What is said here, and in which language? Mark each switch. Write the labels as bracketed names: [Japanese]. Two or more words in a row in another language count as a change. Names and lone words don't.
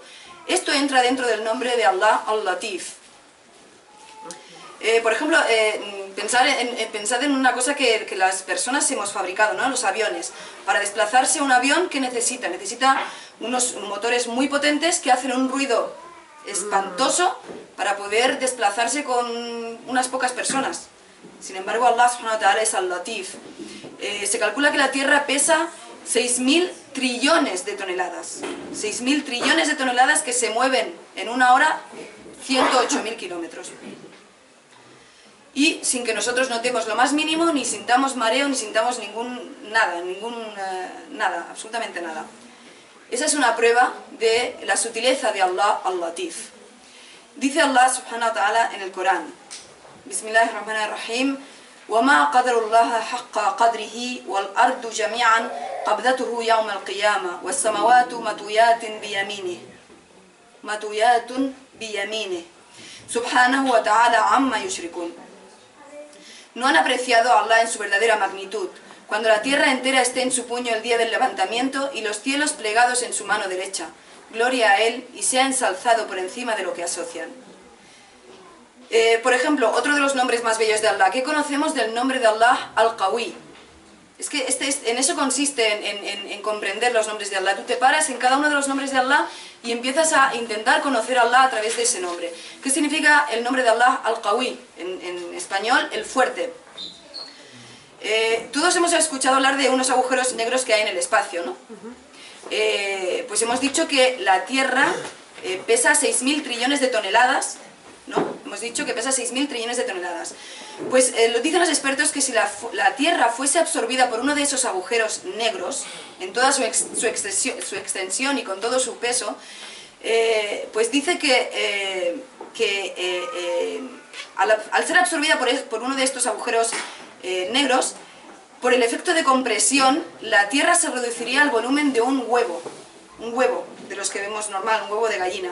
[Spanish] Esto entra dentro del nombre de Allah, al-Latif. Por ejemplo, pensad en una cosa que las personas hemos fabricado, ¿no? Los aviones. Para desplazarse un avión, ¿qué necesita? Necesita unos motores muy potentes que hacen un ruido espantoso para poder desplazarse con unas pocas personas. Sin embargo, Allah [Arabic] سبحانه وتعالى [Spanish] es al-Latif. Se calcula que la Tierra pesa 6.000 trillones de toneladas. 6.000 trillones de toneladas que se mueven en una hora 108.000 kilómetros. Y sin que nosotros notemos lo más mínimo, ni sintamos mareo, ni sintamos nada, absolutamente nada. Esa es una prueba de la sutileza de Allah, al-Latif. Dice Allah [Arabic] سبحانه وتعالى [Spanish] en el Corán: [Arabic] Bismillahirrahmanirrahim وَمَا قَدَرُ اللَّهَ حَقَّ قَدْرِهِ وَالْأَرْضُ جَمِيعًا قَبْضَتُهُ يَوْمَ الْقِيَامَةِ وَالسَّمَوَاتُ مَطْوِيَاتٌ بِيَمِينِهِ سُبْحَانَهُ وَتَعَالَى عَمَّا يُشْرِكُونَ. [Spanish] No han apreciado a Allah en su verdadera magnitud, cuando la tierra entera esté en su puño el día del levantamiento y los cielos plegados en su mano derecha. Gloria a Él y sea ensalzado por encima de lo que asocian. Por ejemplo, otro de los nombres más bellos de Allah, ¿qué conocemos del nombre de Allah, al-Qawi? Es que en eso consiste, en comprender los nombres de Allah. Tú te paras en cada uno de los nombres de Allah y empiezas a intentar conocer a Allah a través de ese nombre. ¿Qué significa el nombre de Allah, al-Qawi? En español, el fuerte. Todos hemos escuchado hablar de unos agujeros negros que hay en el espacio, ¿no? Pues hemos dicho que la Tierra pesa 6.000 trillones de toneladas, ¿no? Hemos dicho que pesa 6.000 trillones de toneladas. Pues lo dicen los expertos que si la Tierra fuese absorbida por uno de esos agujeros negros, en toda su extensión y con todo su peso, pues dice que al ser absorbida por uno de estos agujeros negros, por el efecto de compresión, la Tierra se reduciría al volumen de un huevo de los que vemos normal, un huevo de gallina.